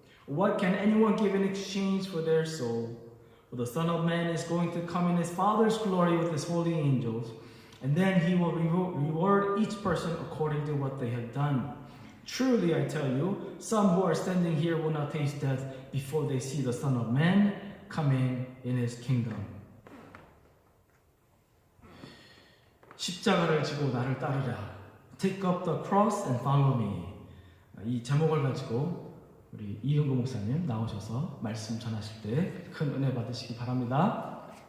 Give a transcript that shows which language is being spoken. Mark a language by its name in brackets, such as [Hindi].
[English] What can anyone give in exchange for their soul? For the Son of Man is going to come in his Father's glory with his holy angels, and then he will reward each person according to what they have done. Truly, I tell you, some who are standing here will not taste death before they see the Son of Man coming in his kingdom. [Korean] 십자가를 지고 나를 따르라. [English] Take up the cross and follow me. [Korean] 이 제목을 가지고 우리 이은구 목사님 나오셔서 말씀 전하실 때 큰 은혜 받으시기 바랍니다.